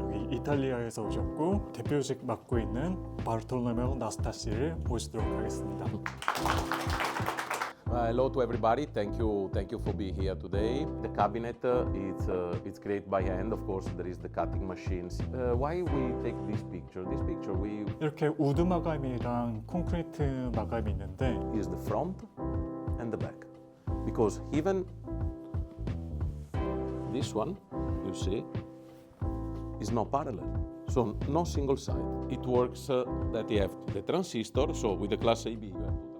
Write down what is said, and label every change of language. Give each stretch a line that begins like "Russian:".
Korean: 이탈리아에서 오셨고 대표직 맡고 있는 바르톨로메오 나스타시를 모시도록 하겠습니다.
English: Hello to everybody. Thank you for being here today. The cabinet it's created by hand. Of course, there is the cutting machines. Why we take this picture? This picture we
Korean: 이렇게 우드 마감이랑 콘크리트 마감이 있는데
English: is the front and the back, because even this one you see is not parallel. So no single side. It works that you have the transistor. So with the class AB. You have